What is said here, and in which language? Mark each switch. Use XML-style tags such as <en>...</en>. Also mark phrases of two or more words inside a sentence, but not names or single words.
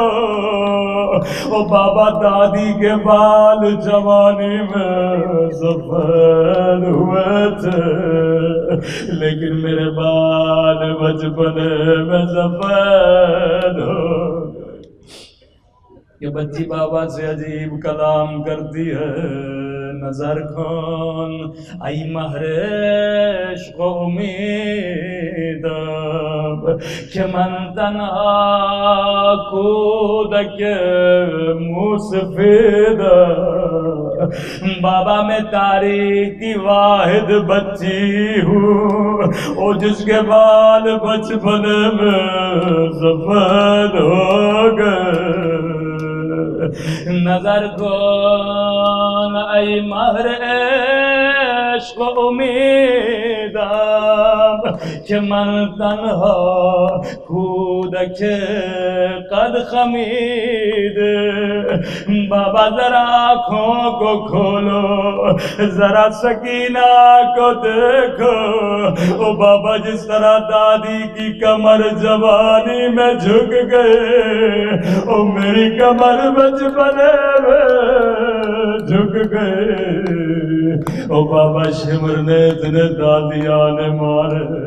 <ur>او بابا دادی کے بال جوانی میں سفید ہوئے تھے، لیکن میرے بال بچپنے میں سفید ہو گئے۔ یہ بچی بابا سے عجیب کلام کرتی ہے،</ur> <fa>نظر کھون ای مہر عشق و امیدم کہ من تنہا کودک موسفیدم،</fa> <ur>بابا میں تاریخ کی واحد بچی ہوں، او جس کے بال بچپن میں سفید ہو گئے۔</ur> <fa>نظر کون ای مہر عشق و امیدم که من تنها کودک قد</fa> <ur>خمیده بابا ذرا آنکھوں کو کھولو ذرا سکینہ کو دیکھو او بابا جس طرح دادی کی کمر جوانی میں جھک گئے او میری کمر بچپنے میں جھک گئے او بابا شمر نے اتنے دادیاں نے مارے</ur>